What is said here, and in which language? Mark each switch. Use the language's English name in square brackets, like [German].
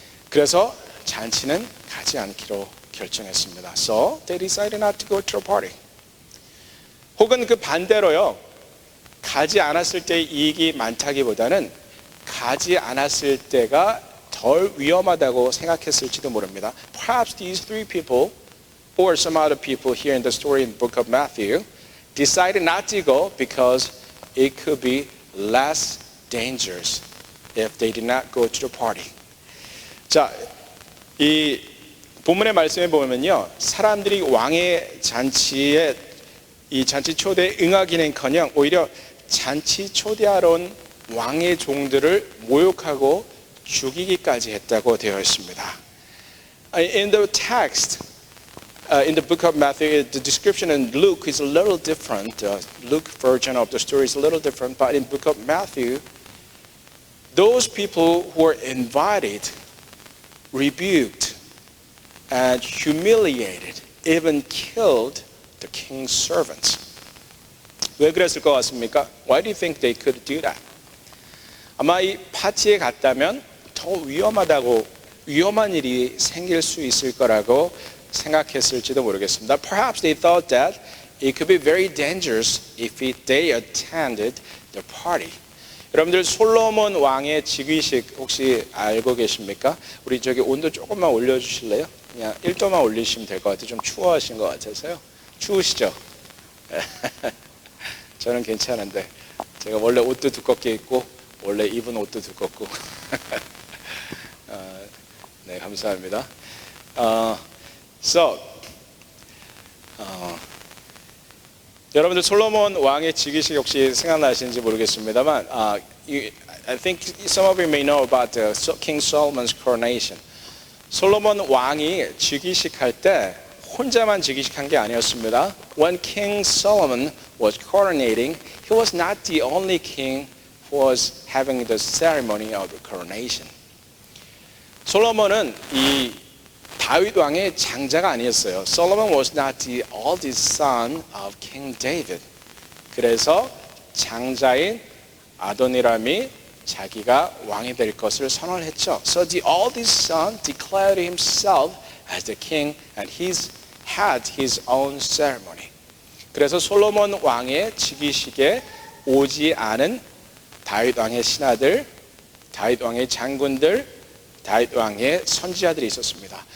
[Korean] 그래서 잔치는 가지 않기로 결정했습니다. [English] So they decided not to go to a party. [Korean] 혹은 그 반대로요. 가지 않았을 때의 이익이 많다기보다는 가지 않았을 때가 덜 위험하다고 생각했을지도 모릅니다. [English] Perhaps these three people or some other people here in the story in the book of Matthew decided not to go because it could be less dangerous if they did not go to the party. [Korean] 자, 이 본문의 말씀에 보면요. 사람들이 왕의 잔치에 이 잔치 초대에 응하기는커녕 오히려 잔치 초대하러 온 왕의 종들을 모욕하고 죽이기까지 했다고 되어 있습니다. [English] In the text, in the book of Matthew, the description in Luke is a little different. Luke version of the story is a little different, but in the book of Matthew, those people who were invited, rebuked, and humiliated, even killed the king's servants. [Korean] 왜 그랬을 것 같습니까? [English] Why do you think they could do that? [Korean] 아마 이 파티에 갔다면 더 위험한 일이 생길 수 있을 거라고 생각했을지도 모르겠습니다. [English] Perhaps they thought that it could be very dangerous if they attended the party. [Korean] 여러분들 솔로몬 왕의 즉위식 혹시 알고 계십니까? 우리 저기 온도 조금만 올려주실래요? 그냥 1도만 올리시면 될 것 같아요. 좀 추워하신 것 같아서요. 추우시죠? 저는 괜찮은데 제가 원래 옷도 두껍게 입고 원래 입은 옷도 두껍고 네, 감사합니다. 여러분들 솔로몬 왕의 즉위식 혹시 생각나시는지 모르겠습니다만 [English] I think some of you may know about King Solomon's coronation. [Korean] 솔로몬 왕이 즉위식 할 때 혼자만 즉위식한 게 아니었습니다. [English] When King Solomon was coronating, he was not the only king who was having the ceremony of the coronation. [Korean] 솔로몬은 이 다윗 왕의 장자가 아니었어요. [English] Solomon was not the oldest son of King David. [Korean] 그래서 장자인 아도니람이 자기가 왕이 될 것을 선언했죠. [English] So the oldest son declared himself as the king and he's had his own ceremony. [Korean] 그래서 솔로몬 왕의 즉위식에 오지 않은 다윗 왕의 신하들, 다윗 왕의 장군들, 다윗 왕의 선지자들이 있었습니다.